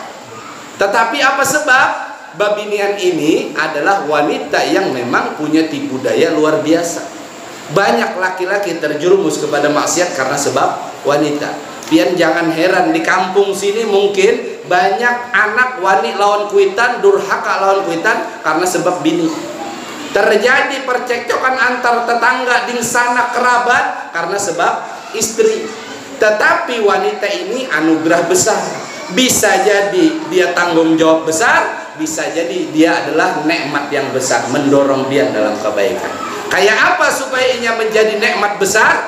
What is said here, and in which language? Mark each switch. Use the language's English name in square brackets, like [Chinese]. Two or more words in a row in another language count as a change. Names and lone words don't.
[Indonesian] Tetapi apa sebab? Babinian ini adalah wanita yang memang punya tipu daya luar biasa. Banyak laki-laki terjerumus kepada maksiat karena sebab wanita. [Banjar] Pian jangan heran di kampung sini mungkin banyak anak wani lawan kuitan, durhaka lawan kuitan karena sebab bini. [Indonesian] Terjadi percekcokan antar tetangga di sana kerabat karena sebab istri. Tetapi wanita ini anugerah besar. Bisa jadi dia tanggung jawab besar, bisa jadi dia adalah nikmat yang besar, mendorong dia dalam kebaikan. Kayak apa supaya ia menjadi nikmat besar?